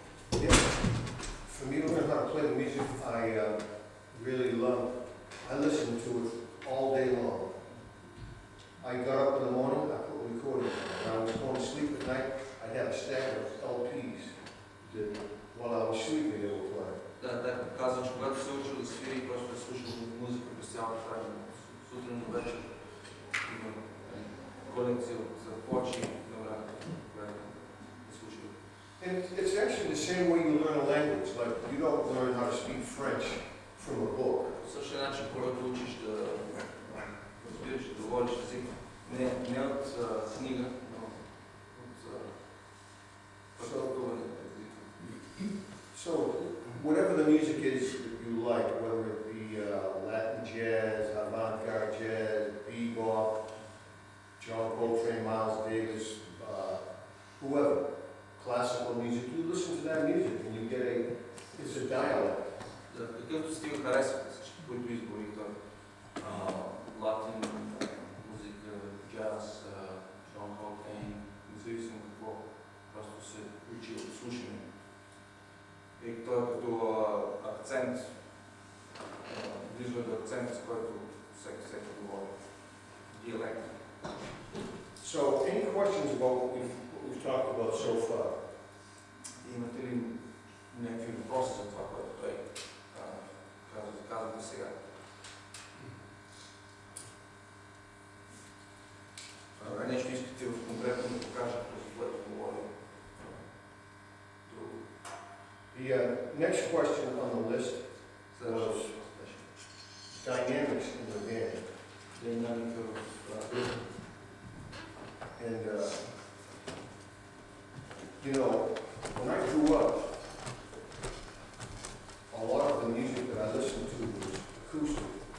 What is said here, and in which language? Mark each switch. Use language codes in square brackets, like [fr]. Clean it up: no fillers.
[en] For me to learn how to play the music I really love, I listen to it all day long. I got up in the morning, I put a recording on. When I was going to sleep at night, I'd have a stack of LPs that while I was sleeping they were playing. [bg] Да, казвам, че когато се учил да свири, просто е слушал музика през цялото време. Сутрин до вечер има колекция от плочи на време, която е слушал. [en] And it's actually the same way you learn a language. Like you don't learn how to speak French from a book. [bg] По същия начин, когато учиш да разбираш, да говориш език, не от книга, но от практикуване на езика. [en] So whatever the music is that you like, whether it be Latin jazz, avant-garde jazz, bebop, John Coltrane, Miles Davis, whoever, classical music, you listen to that music and you get it's a dialect. [bg] За какъвто стил харесвате всички, които изборих той. Латин музика, джаз, Джон Колтрейн, независимо какво, просто се учи от слушане. И той като акцент, близо до акцент, с който всеки говори. Диалект. [en] So any questions about what we've talked about so far? [bg] Имате ли някакви въпроси за това, което той казва до сега? Нещо искате в конкретно да покажете, за което говорим? [en] The next question on the list was dynamics in the band. [bg] Динамика в група. [en] And, you know, when I grew up, a lot of the music that I listened to was acoustic.